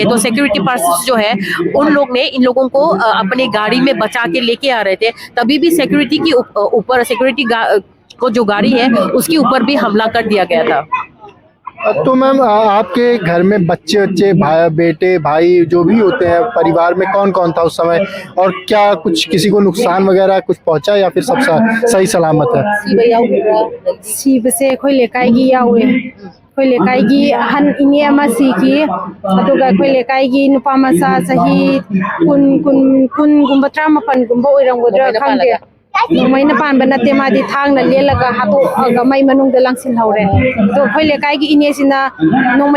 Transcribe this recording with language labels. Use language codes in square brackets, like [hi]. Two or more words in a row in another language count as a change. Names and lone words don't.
[hi] तो सिक्योरिटी पर्सन जो है उन लोग ने इन लोगों को अपने गाड़ी में बचा के लेके आ रहे थे, तभी भी सिक्योरिटी की ऊपर सिक्योरिटी को जो गाड़ी है उसके ऊपर भी हमला कर दिया गया था। तो मैम आपके घर में बच्चे भाई बेटे भाई जो भी होते हैं परिवार में, कौन कौन था उस समय, और क्या कुछ किसी को नुकसान वगैरह कुछ पहुंचा या फिर सब सही सलामत है? [mni] ꯁꯤꯕꯁꯦ ꯑꯩꯈꯣꯏ ꯂꯩꯀꯥꯏꯒꯤ ꯌꯥꯎꯋꯦ ꯑꯩꯈꯣꯏ ꯂꯩꯀꯥꯏꯒꯤ ꯑꯍꯟ ꯏꯅꯦ ꯑꯃ ꯁꯤꯈꯤ ꯑꯗꯨꯒ ꯑꯩꯈꯣꯏ ꯂꯩꯀꯥꯏꯒꯤ ꯅꯨꯄꯥ ꯃꯆꯥ ꯆꯍꯤ ꯀꯨꯟꯒꯨꯝꯕ 19ꯒꯨꯝꯕ ꯑꯣꯏꯔꯝꯒꯗ꯭ꯔꯥ ꯈꯪꯗꯦ ꯅꯣꯡꯃꯩꯅ ꯄꯥꯟꯕ ꯅꯠꯇꯦ ꯃꯥꯗꯤ ꯊꯥꯡꯅ ꯂꯦꯜꯂꯒ ꯍꯥꯠꯇꯣꯛꯑꯒ ꯃꯩ ꯃꯅꯨꯡꯗ ꯂꯪꯁꯤꯟꯍꯧꯔꯦ ꯑꯗꯣ ꯑꯩꯈꯣꯏ ꯂꯩꯀꯥꯏꯒꯤ ꯏꯅꯦꯁꯤꯅ ꯅꯣꯡꯃꯩ